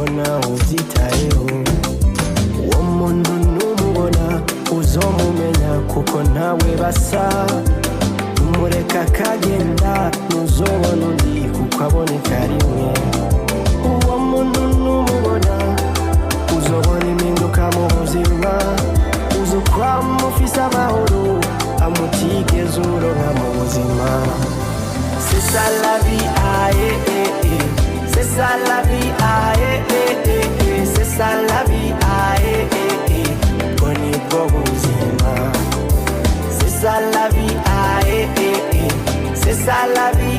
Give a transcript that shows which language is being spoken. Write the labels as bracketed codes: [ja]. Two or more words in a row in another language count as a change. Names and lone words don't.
[rn] nawe ubyitayeho uwo muntu numubona uzomumenya kuko ntawe basa umureka akagenda ntuzobona undi kuko aboneka rimwe uwo muntu numubona uzobona impinduka mu buzima uzokwama ufise amahoro amutigeze uronka mu buzima. [fr] C'est ça la vie, aye, c'est ça la vie, aye, c'est ça la vie, [rn] aye, boni bwo buzima. [fr] C'est ça la vie, aye, c'est ça la vie.